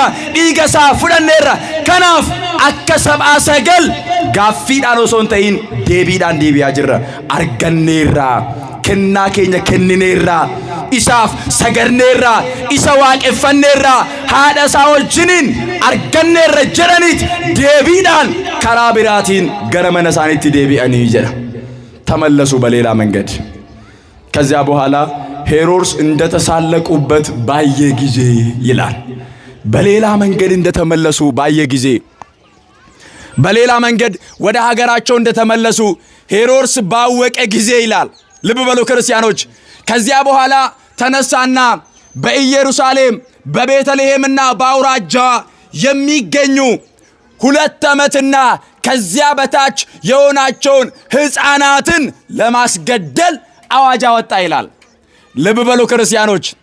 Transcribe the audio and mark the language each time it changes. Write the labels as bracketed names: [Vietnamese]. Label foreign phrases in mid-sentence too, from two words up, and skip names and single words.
[Oromo] Dhiiga isaa fudhanneerra. Kanaaf akka sab'aa sagal gaaffiidhaan osoo hin ta'in deebiidhaan deebi'aa jirra. Arganneerra. Kennaa keenya kennineerra. Isaaf sagarneerra. Isa waaqeffanneerra. Haadha isaa wajjiniin arganneerra jedhaniit deebiidhaan karaa biraatiin gara mana isaaniitti deebi'anii jedha. [Amharic] ተመለሱ በሌላ መንገድ። ከዚያ በኋላ ሄሮድስ እንደተሳለቁበት ባየ ጊዜ ይላል። በሌላ መንገድ እንደተመለሱ ባየ ጊዜ በሌላ መንገድ ወደ ሀገራቸው እንደተመለሱ ሄሮድስ ባወቀ ጊዜ ይላል። ልብ በሉ ክርስቲያኖች። ከዚያ በኋላ ተነሳና በኢየሩሳሌም በቤተልሔምና በአውራጃዋ የሚገኙ 2 ዓመትና ከዚያ በታች የሆናቸውን ሕፃናትን ለማስገደል አዋጅ አወጣ ይላል። ልብ በሉ ክርስቲያኖች።